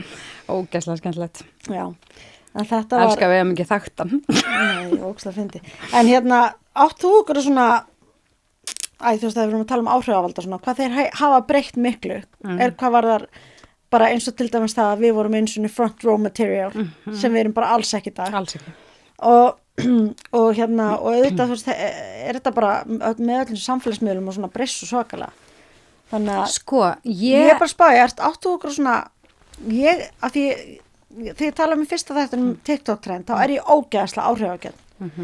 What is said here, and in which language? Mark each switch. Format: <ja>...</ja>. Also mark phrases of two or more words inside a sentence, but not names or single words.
<is>Ógeðslega skemmtilegt. Já, en þetta var... Elskar við ekki þaktan. Nei, ógeðslega fyndi. En átt þú ykkur svona, þú veist að við erum að tala um áhrifavalda svona, hvað þeir hafa breytt miklu, hvað var þar bara eins og til dæmis það að við vorum eins og</is> <en>front row material</en> <is>sem við erum bara alls ekki í dag. Alls ekki. Og auðvitað, þú veist, er þetta bara með öllum samfélagsmiðlum og svona breyst og svakalega. Þannig að sko, ég er bara spáði, átt þú ykkur svona, af því þegar ég tala um fyrsta þetta TikTok-trend, þá er ég ógeðslega áhrifagjarn.</is>